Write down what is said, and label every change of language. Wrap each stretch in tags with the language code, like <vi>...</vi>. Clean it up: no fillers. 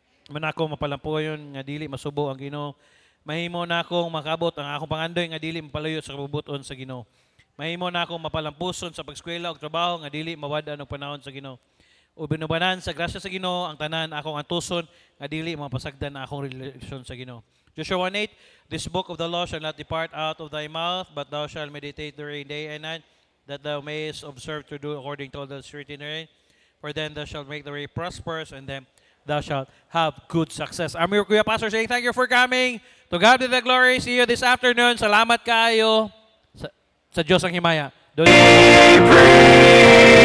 <ceb>Man ako mapalampuyon nga dili masubo ang Ginoo. Mahimo na akong makabot ang akong pangandoy nga dili mapalayo sa kabubuton sa Ginoo. Mahimo na akong mapalampuson sa pag-eskwela ug trabaho nga dili mawad-an og panahon sa Ginoo. O binubanan sa grasya sa Ginoo ang tanan akong antuson nga dili mapasagdan ang akong relasyon sa Ginoo.</ceb> <en>Joshua 1:8, this book of the law shall not depart out of thy mouth, but thou shalt meditate therein day and night, that thou mayest observe to do according to all that is written therein. For then thou shalt make the way prosperous, and then thou shalt have good success. I'm your Kuya Pastor saying thank you for coming. To God be the glory. See you this afternoon.</en> <ceb>Salamat kayo. Sa Diyos ang himaya.</ceb>